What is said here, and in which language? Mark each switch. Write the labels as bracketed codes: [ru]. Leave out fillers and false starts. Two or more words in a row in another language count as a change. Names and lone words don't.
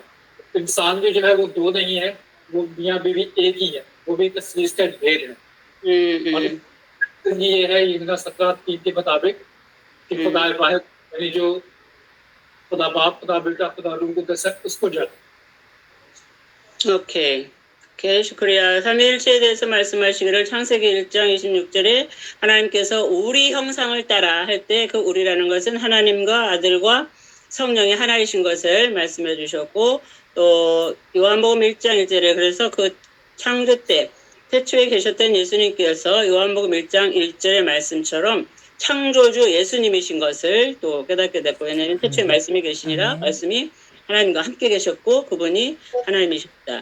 [ur] انسان بھی جو ہے وہ دو نہیں ہے، وہ میاں بیوی ایک ہی ہے، وہ بھی تثلیث کا بھید ہے. اور یہ ہے یوحنا 17:3 کے مطابق کہ خدا واحد یعنی جو خدا باپ، خدا بیٹا، خدا روح قدس ہے اس کو جانے. [ko] 오케이, 슈크리야. 삼위일체에 대해서 말씀하시기를 창세기 1장 26절에 하나님께서 우리 형상을 따라 할 때 그 우리라는 것은 하나님과 아들과 성령이 하나이신 것을 말씀해 주셨고 또 요한복음 1장 1절에 그래서 그 창조 때 태초에 계셨던 예수님께서 요한복음 1장 1절의 말씀처럼 창조주 예수님이신 것을 또 깨닫게 됐고 왜냐하면 태초에 말씀이 계시니라 말씀이 하나님과 함께 계셨고 그분이 하나님이셨다.